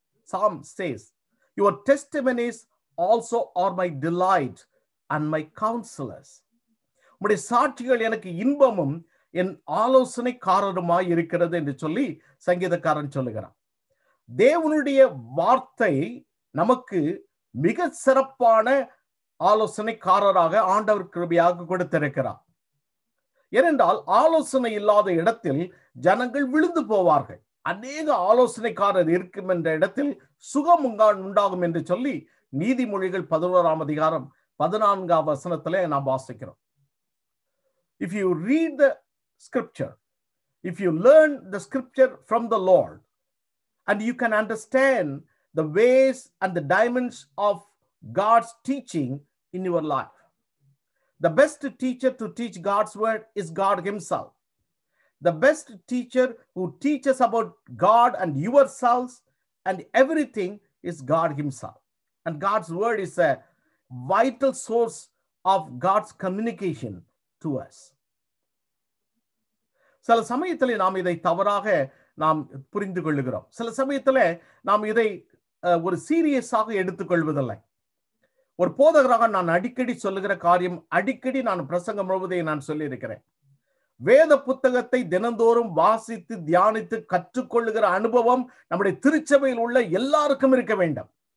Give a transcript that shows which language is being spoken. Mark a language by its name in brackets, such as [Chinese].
[English] Psalm says, your testimonies also are my delight and my counselors. [Tamil] உம்முடைய சாட்சிகள் எனக்கு இன்பமும் என் ஆலோசனைக்காரருமாய் இருக்கிறது என்று சொல்லி சங்கீதக்காரன் சொல்லுகிறான். தேவனுடைய வார்த்தை நமக்கு மிக சிறப்பான ஆலோசனைக்காரராக ஆண்டவர் கிருபையாக கொடுத்திருக்கிறார். ஏனென்றால் ஆலோசனை இல்லாத இடத்தில் ஜனங்கள் விழுந்து போவார்கள். அநேக ஆலோசனைக்காரர் இருக்கும் என்ற இடத்தில் சுகம் உண்டாகும் என்று சொல்லி நீதிமொழிகள் 11ஆம் அதிகாரம் 14ஆம் வசனத்திலே நாம் வாசிக்கிறோம். [English] If you read the scripture, if you learn the scripture from the Lord, and you can understand the ways and the dimensions of God's teaching in your life. The best teacher to teach God's word is God himself. The best teacher who teaches about God and yourselves and everything is God himself. And God's word is a vital source of God's communication to us. [Tamil] சில சமயத்தில் நாம் இதை தவறாக நாம் புரிந்து கொள்ளுகிறோம். சில சமயத்தில் நாம் இதை ஒரு சீரியஸாக எடுத்துக்கொள்வதில்லை. ஒரு போதகராக நான் அடிக்கடி சொல்லுகிற காரியம், அடிக்கடி நான் பிரசங்கம் முழுவதை நான் சொல்லியிருக்கிறேன். வேத புத்தகத்தை தினந்தோறும் வாசித்து தியானித்து கற்றுக்கொள்ளுகிற அனுபவம் நம்முடைய திருச்சபையில் உள்ள எல்லாருக்கும் இருக்க வேண்டும்.